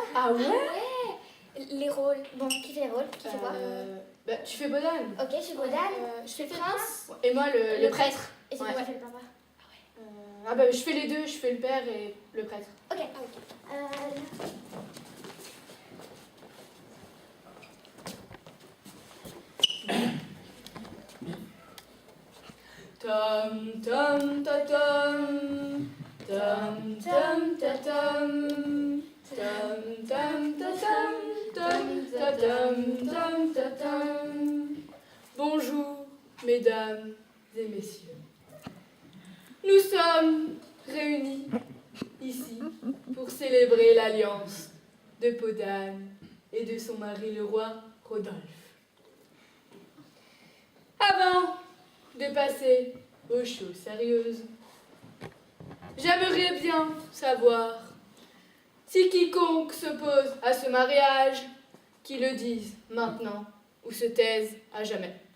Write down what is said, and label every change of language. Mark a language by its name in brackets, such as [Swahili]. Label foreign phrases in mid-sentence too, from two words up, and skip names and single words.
[French] Ah ouais? Les rôles. Bon, qui fait les rôles? Qui fait quoi? Bah, tu fais Bodane. Ok, je fais Bodane. Je fais prince. Et moi, le prêtre. Et c'est Ouais. moi qui fais le papa. Je fais les deux, je fais le père et le prêtre. Ok. Tom tom ta tom, tom tom ta tom, tom tom ta tom, tom ta tom, tom ta tom. Bonjour, mesdames et messieurs. Nous sommes réunis ici pour célébrer l'alliance de Podane et de son mari le roi Rodolphe. Avant de passer aux choses sérieuses, j'aimerais bien savoir si quiconque s'oppose à ce mariage, qu'il le dise maintenant ou se taise à jamais.